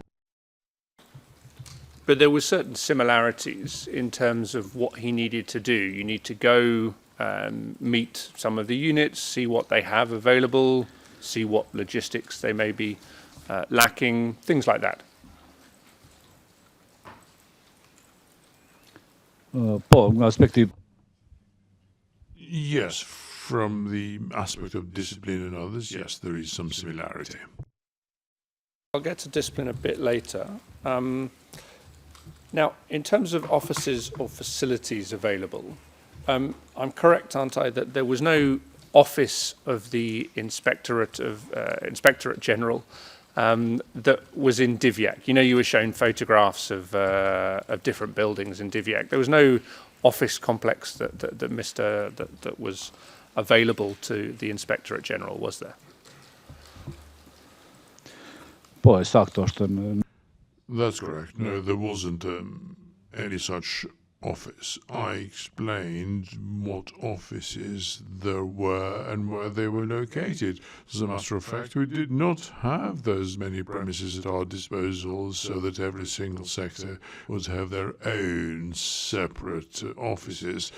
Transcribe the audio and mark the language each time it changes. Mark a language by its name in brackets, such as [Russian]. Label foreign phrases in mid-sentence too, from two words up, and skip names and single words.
[English] But there were certain similarities in terms of what he needed to do. You need to go meet some of the units, see what they have available, see what logistics they may be lacking, things like that. [Albanian] Po, nga aspekti. [English] Yes, from the aspect of discipline and others, yes, there is some similarity. I'll get to discipline a bit later. Now, in terms of offices or facilities available, I'm correct, aren't I, that there was no office of the Inspectorate General that was in Divjak? You know, you were shown photographs of different buildings in Divjak. There was no office complex that was available to the Inspectorate General, was there? [Albanian] Po, e saktë është në. [English] That's correct. No, there wasn't any such office. I explained what offices there were and where they were located. As a matter of fact, we did not have those many premises at our disposal so that every single sector would have their own separate offices.